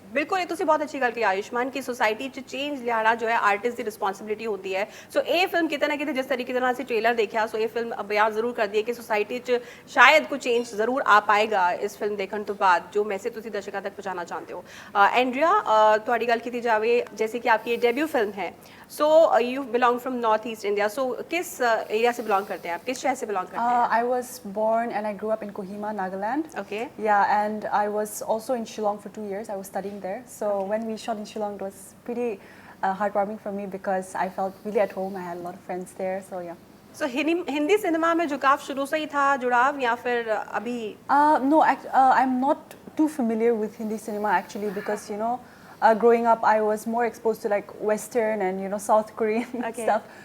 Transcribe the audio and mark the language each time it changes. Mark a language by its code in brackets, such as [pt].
[pa] ਬਿਲਕੁਲ ਇਹ ਤੁਸੀਂ ਬਹੁਤ ਅੱਛੀ ਗੱਲ ਕਹੀ ਆਯੁਸ਼ਮਾਨ ਕਿ ਸੋਸਾਇਟੀ 'ਚ ਚੇਂਜ ਲਿਆਣਾ ਜੋ ਹੈ ਆਰਟਿਸਟ ਦੀ ਰਿਸਪੌਂਸਿਬਿਲਿਟੀ ਹੁੰਦੀ ਹੈ। ਸੋ ਇਹ ਫਿਲਮ ਕਿਤੇ ਨਾ ਕਿਤੇ ਜਿਸ ਤਰੀਕੇ ਦੇ ਨਾਲ ਅਸੀਂ ਟ੍ਰੇਲਰ ਦੇਖਿਆ, ਸੋ ਇਹ ਫਿਲਮ ਬਿਆਨ ਜ਼ਰੂਰ ਕਰਦੀ ਹੈ ਕਿ ਸੋਸਾਇਟੀ 'ਚ ਸ਼ਾਇਦ ਕੋਈ ਚੇਂਜ ਜ਼ਰੂਰ ਆ ਪਾਏਗਾ ਇਸ ਫਿਲਮ ਦੇਖਣ ਤੋਂ ਬਾਅਦ, ਜੋ ਮੈਸੇਜ ਤੁਸੀਂ ਦਰਸ਼ਕਾਂ ਤੱਕ ਪਹੁੰਚਾਉਣਾ ਚਾਹੁੰਦੇ ਹੋ। [hi] ਐਂਡਰੀਆ [pa] ਤੁਹਾਡੀ ਗੱਲ ਕੀਤੀ ਜਾਵੇ, [hi] जैसे कि आपकी ये डेब्यू फिल्म है, [en] so you belong from north east India, [hi] सो किस एरिया से बिलोंग करते हैं आप, किस शहर से बिलोंग करते हैं? [en] I was born and I grew up in Kohima, Nagaland. Okay. Yeah, and I was also in Shillong for 2 years. I was studying there. So when we shot in Shillong, it was pretty heartwarming for me because I felt really at home. I had a lot of friends there. So yeah. [hi] So Hindi cinema में झुकाव शुरू से ही था, जुड़ाव, या फिर अभी? [en] No, I'm not too familiar with Hindi cinema actually because you know. Growing up, I was more exposed to like Western and you know South Korean stuff.